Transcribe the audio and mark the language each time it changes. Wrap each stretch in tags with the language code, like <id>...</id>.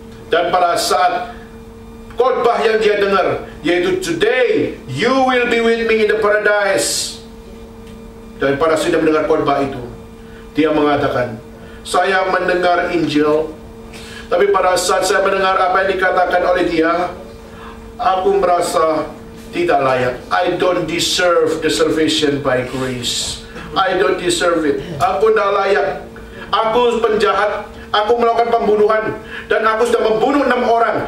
<id>Dan pada saat khotbah yang dia dengar, yaitu</id> <en>today you will be with me in the paradise.</en> <id>Dan pada saat dia mendengar khotbah itu, dia mengatakan, saya mendengar Injil, tapi pada saat saya mendengar apa yang dikatakan oleh dia, aku merasa tidak layak.</id> <en>I don't deserve the salvation by grace. I don't deserve it.</en> <id>Aku tidak layak. Aku penjahat. Aku melakukan pembunuhan. Dan aku sudah membunuh 6 orang.</id>